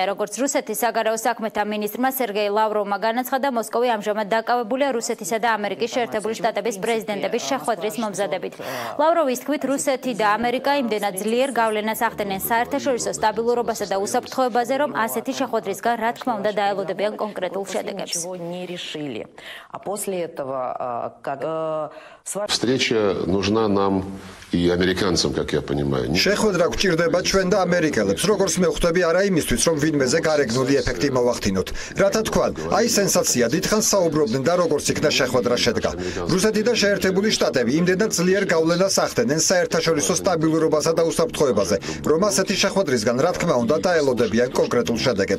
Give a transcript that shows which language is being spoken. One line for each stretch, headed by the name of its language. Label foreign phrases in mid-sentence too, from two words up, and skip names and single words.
Georgian: როგორც რუსეთის საგარეო საქმეთა მინისტრმა სერგეი ლავროვმა განაცხადა, მოსკოვი ამჟამად დაკავებულია რუსეთისა და ამერიკის შეერთებული შტატების პრეზიდენტების შეხვედრის მომზადებით. ლავროვის თქმით, რუსეთი და ამერიკა იმდენად ძლიერ გავლენას ახდენენ საერთაშორისო სტაბილურობასა და უსაფრთხოებაზე, რომ ასეთი შეხვედრისგან რა თქმა უნდა დაელოდებიან კონკრეტულ შედეგებს.
Russian: Встреча нужна нам и американцам, как я понимаю.
Georgian: შეხვედრა გვჭირდება ჩვენ და ამერიკელებს, როგორც მე ხვდები, არა იმისთვის, რომ ვინმეზე გარეგნული ეფექტი მოვახდინოთ. რათა თქვან, აი სენსაცია, დიდხანს საუბრობდნენ და როგორც იქნა შეხვედრა შედგა. რუსეთი და შეერთებული შტატები იმდენად ძლიერ გავლენას ახდენენ საერთაშორისო სტაბილურობასა და უსაფრთხოებაზე, რომ ასეთი შეხვედრისგან რა თქმა უნდა დაელოდებიან კონკრეტულ შედეგებს.